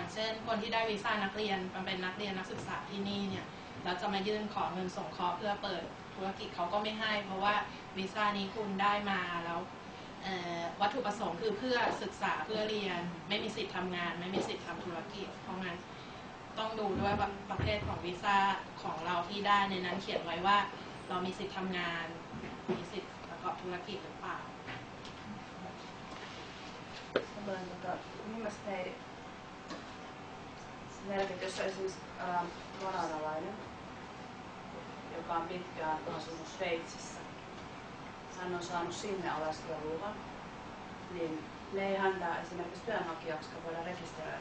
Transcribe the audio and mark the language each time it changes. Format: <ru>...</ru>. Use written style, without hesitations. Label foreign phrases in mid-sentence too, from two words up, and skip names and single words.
<th>เช่นคนที่ได้วีซ่านักเรียนเป็นนักเรียนนักศึกษาที่นี่เนี่ยแล้วจะมายื่นขอเงินสงเคราะห์เพื่อเปิดธุรกิจเขาก็ไม่ให้เพราะว่าวีซ่านี้คุณได้มาแล้ววัตถุประสงค์คือเพื่อศึกษาเพื่อเรียนไม่มีสิทธิ์ทำงานไม่มีสิทธิ์ทำธุรกิจเพราะงั้นต้องดูด้วยว่าประเภทของวีซ่าของเราที่ได้ในนั้นเขียนไว้ว่าเรามีสิทธิ์ทำงานมีสิทธิ์ประกอบธุรกิจหรือเปล่า</th> <fi>Millaista merkit, jos on esimerkiksi kanadalainen, joka on pitkään asunut Sveitsissä, hän on saanut sinne oleskeluluvan, niin ne ei häntä esimerkiksi työnhakijaksi voida rekisteröidä.</fi>